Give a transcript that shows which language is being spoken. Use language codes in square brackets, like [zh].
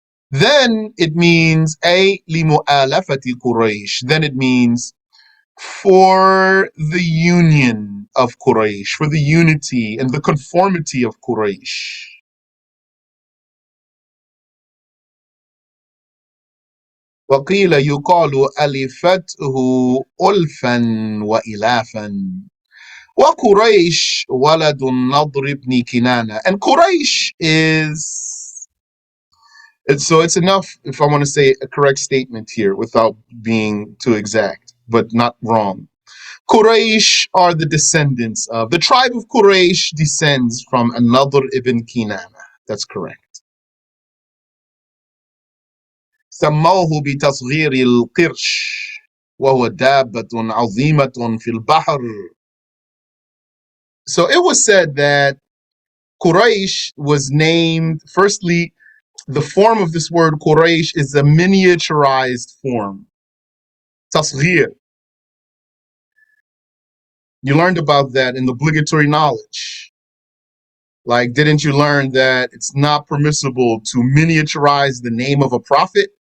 [en] Then it means [ar] limu'alafati Quraysh. [en] Then it means for the union of Quraysh, for the unity and the conformity of Quraysh. [ar] وقيل يقال ألفته ألفا وإلافا وقريش ولد النضر بن كنانة. [en] And Quraysh is, so it's enough if I want to say a correct statement here without being too exact, but not wrong. Quraysh are the descendants of, the tribe of Quraysh descends from An-Nadr ibn Kinana. That's correct. [ar] سموه بتصغير القرش وهو دابة عظيمة في البحر. [en] So it was said that Quraysh was named, firstly, the form of this word Quraysh is a miniaturized form. Tasghir. You learned about that in the obligatory knowledge. Like, didn't you learn that it's not permissible to miniaturize the name of a prophet?